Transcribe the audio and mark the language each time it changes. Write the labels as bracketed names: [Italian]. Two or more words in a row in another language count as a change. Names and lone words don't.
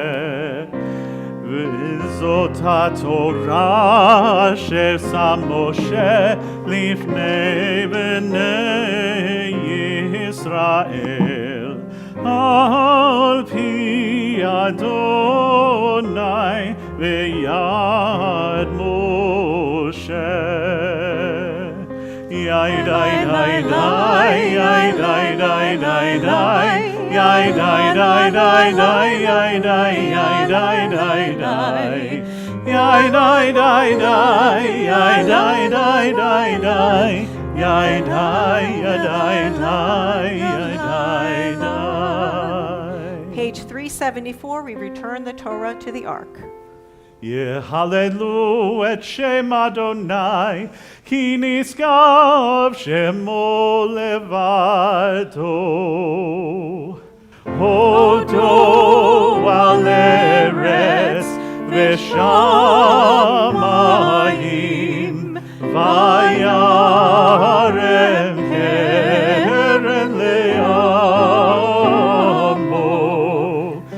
[Hebrew] וזאת התורה אשר שם משה לפני בני ישראל על פי אדוני ויד משה. יי די די די יי די די די די יי די די די די יי די יי די די די יי די די די יי די די די די יי די די די. [English] Page 374, we return the Torah to the Ark. [Hebrew] יהללו את שם אדוני, כי נשגב שמו לבדו. הודו על ארץ ושמיים, וירם קרן לעמו.